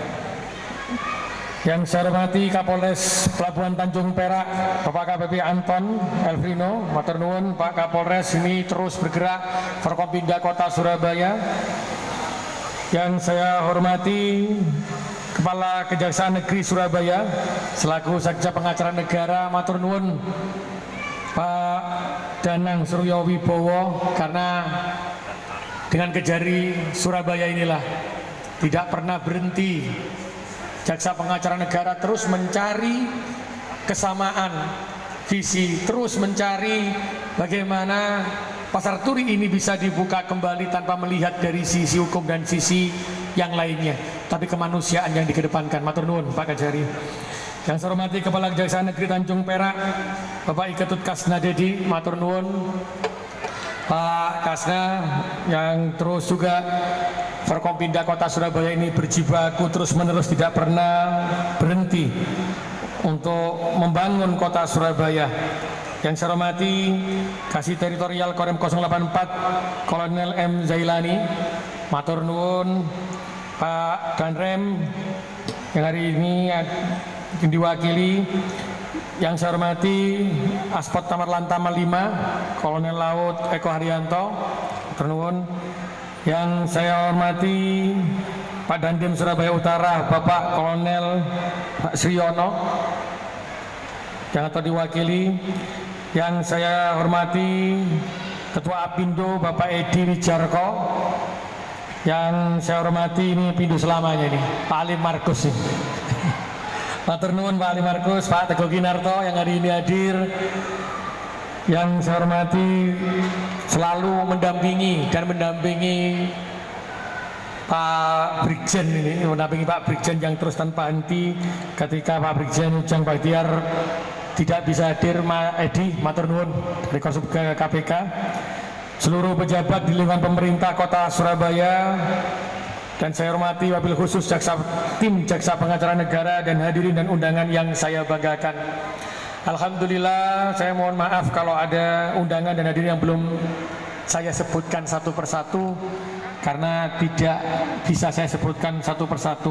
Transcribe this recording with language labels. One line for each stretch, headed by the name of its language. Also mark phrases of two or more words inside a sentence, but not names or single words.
Indonesian: Yang saya hormati Kapolres Pelabuhan Tanjung Perak, Bapak KPP Anton Elvrino,
Javanese: matur nuwun
Indonesian: Pak Kapolres ini terus bergerak Forkompinda Kota Surabaya. Yang saya hormati Kepala Kejaksaan Negeri Surabaya selaku Sekja Pengacara Negara,
Javanese: matur nuwun
Indonesian: Pak Danang Suryo Wibowo, karena dengan Kejari Surabaya inilah tidak pernah berhenti Jaksa Pengacara Negara terus mencari kesamaan visi, terus mencari bagaimana Pasar Turi ini bisa dibuka kembali tanpa melihat dari sisi hukum dan sisi yang lainnya, tapi kemanusiaan yang dikedepankan.
Javanese: Matur nuwun
Indonesian: Pak Kejari. Yang saya hormati Kepala Kejaksaan Negeri Tanjung Perak, Bapak Iketut Kasna Dedi,
Javanese: matur nuwun
Indonesian: Pak Kasna, yang terus juga Forkompinda Kota Surabaya ini berjibaku terus menerus, tidak pernah berhenti untuk membangun Kota Surabaya. Yang saya hormati Kasih Teritorial Korem 084 Kolonel M. Zailani,
Javanese: matur nuwun
Indonesian: Pak Danrem yang hari ini diwakili. Yang saya hormati Aspot Tamar Lantama 5 Kolonel Laut Eko Haryanto,
Javanese: matur nuwun.
Indonesian: Yang saya hormati Pak Dandim Surabaya Utara Bapak Kolonel Pak Sriyono yang atau diwakili. Yang saya hormati Ketua Apindo Bapak Edi Wijarko. Yang saya hormati ini Pindo selamanya ini Pak Ali Markus nih.
Javanese: Matur nuwun
Indonesian: Pak Ali Markus, Pak Teguh Kinarto yang hari ini hadir. Yang saya hormati selalu mendampingi Pak Brigjen ini, mendampingi Pak Brigjen yang terus tanpa henti ketika Pak Brigjen Ujang Bahtiar tidak bisa hadir. Edi,
Javanese: matur nuwun
Indonesian: dari Konsub KPK, seluruh pejabat di lingkungan pemerintah Kota Surabaya. Dan saya hormati
Arabic: wabil khusus
Indonesian: tim Jaksa Pengacara Negara dan hadirin dan undangan yang saya banggakan. Alhamdulillah, saya mohon maaf kalau ada undangan dan hadirin yang belum saya sebutkan satu persatu, karena tidak bisa saya sebutkan satu persatu.